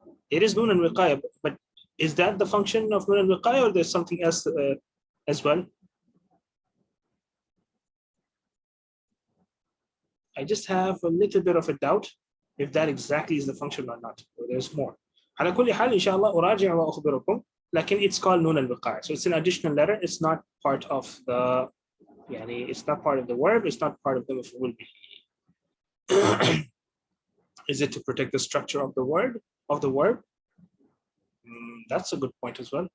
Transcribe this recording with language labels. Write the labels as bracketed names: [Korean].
[English] It is noon al-wiqayah, but is that the function of noon al-wiqayah, or there's something else as well? I just have a little bit of a doubt if that exactly is the function or not, or there's more. [Arabic] على كل حال إن شاء الله أراجع وأخبركم. [English] لكن it's called noon al-wiqayah, so it's an additional letter. It's not part of the it's not part of the verb. It's not part of the maf'ul bihi. Is it to protect the structure of the word verb? That's a good point as well.